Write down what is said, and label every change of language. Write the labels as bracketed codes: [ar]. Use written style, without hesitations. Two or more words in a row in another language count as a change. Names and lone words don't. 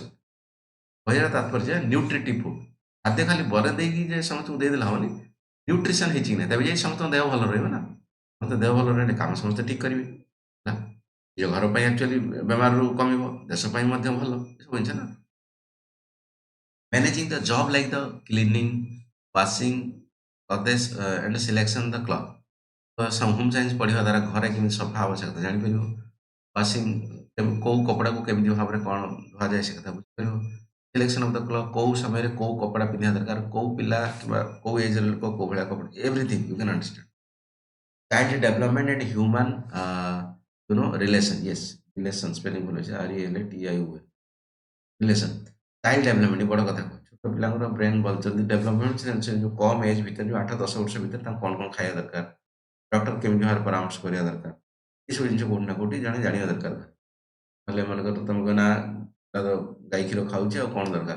[or] କହିବାର ତାତ୍ପର୍ଯ୍ୟ [en] nutritive food. [or] ଖାଦ୍ୟ ଖାଲି ବରେଇ ଦେଇକି ଯେ ସମସ୍ତଙ୍କୁ ଦେଇଦେଲେ ହବନି। ନ୍ୟୁଟ୍ରିସନ୍ ହେଇଛି କି ନାହିଁ ତେବେ ଯାଇ ସମସ୍ତଙ୍କ ଦେହ ଭଲ ରହିବ ନା। ସମସ୍ତେ ଦେହ ଭଲ ରହିଲେ କାମ ସମସ୍ତେ ଠିକ୍ କରିବେ। ହେଲା। ନିଜ ଘର ପାଇଁ ଆକ୍ଚୁଆଲି ବେମାରରୁ କମିବ, ଦେଶ ପାଇଁ ମଧ୍ୟ ଭଲ। ଏସବୁ ଜିନିଷ ନା। [en] Managing the job like the cleaning, washing, clothes and selection the cloth. [or] ତ [en] home science [or] ପଢ଼ିବା ଦ୍ୱାରା ଘରେ କେମିତି ସଫା ଆବଶ୍ୟକତା ଜାଣିପାରିବ। ୱାସିଂ କୋଉ କପଡ଼ାକୁ କେମିତି ଭାବରେ କ'ଣ ଧୁଆଯାଏ ସେ କଥା ବୁଝିପାରିବ। [en] selection of the cloth [or] କୋଉ ସମୟରେ କୋଉ କପଡ଼ା ପିନ୍ଧିବା ଦରକାର, କୋଉ ପିଲା କିମ୍ବା କୋଉ ଏଜ୍‌ର ଲୋକ କୋଉ ଭଳିଆ କପଡ଼ା [en] everything you can understand. Child development and human relation. Yes, relation spelling [or] ଭୁଲ ଅଛି [en] RELATION ରିଲେସନ୍। child development [or] ବଡ଼ କଥା କହୁଛି। ଛୋଟ ପିଲାଙ୍କର ବ୍ରେନ୍ ଭଲ ଜଲ୍ଦି ଡେଭଲପମେଣ୍ଟ ସେ ଯୋଉ କମ୍ ଏଜ୍ ଭିତରେ ଯୋଉ 8-10 ବର୍ଷ ଭିତରେ ତାଙ୍କୁ କ'ଣ କ'ଣ ଖାଇବା ଦରକାର, ଡକ୍ଟର କେମିତି ଭାବରେ ପରାମର୍ଶ କରିବା ଦରକାର, ଏସବୁ ଜିନିଷ କୋଉଠି ନା କୋଉଠି ଜଣେ ଜାଣିବା ଦରକାର। ନହେଲେ ମନେକର ତମେ କହିବ ନା ତାର ଗାଈ କ୍ଷୀର ଖାଉଛି ଆଉ କ'ଣ ଦରକାର?